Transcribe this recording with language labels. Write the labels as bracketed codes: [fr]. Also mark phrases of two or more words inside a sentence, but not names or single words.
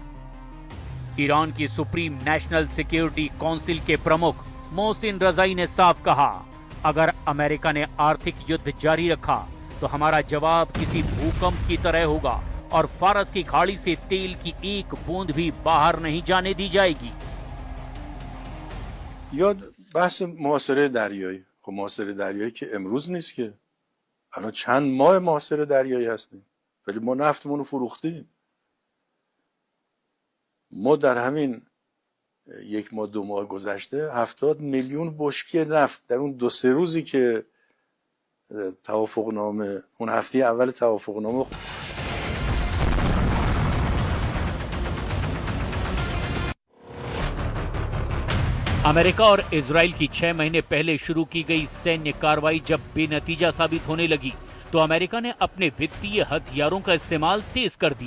[hi] ईरान की सुप्रीम नेशनल सिक्योरिटी काउंसिल के प्रमुख मोहसिन रजाई ने साफ कहा, अगर अमेरिका ने आर्थिक युद्ध जारी रखा तो हमारा जवाब किसी भूकंप की तरह होगा और फारस की खाड़ी से तेल की एक बूंद भी बाहर नहीं जाने दी जाएगी। [fa] بحث محاصره دریایی خب محاصره دریایی که امروز نیست که الان چند ماه محاصره دریایی هستیم ولی ما نفتمون رو فروختیم. ما در همین 1 ماه 2 ماه گذشته 70 میلیون بشکه نفت در اون 2-3 روزی که توافقنامه اون هفته اول توافقنامه [hi] अमेरिका और इजराइल की 6 महीने पहले शुरू की गई सैन्य कार्रवाई जब बेनतीजा साबित होने लगी तो अमेरिका ने अपने वित्तीय हथियारों का इस्तेमाल तेज कर दिया।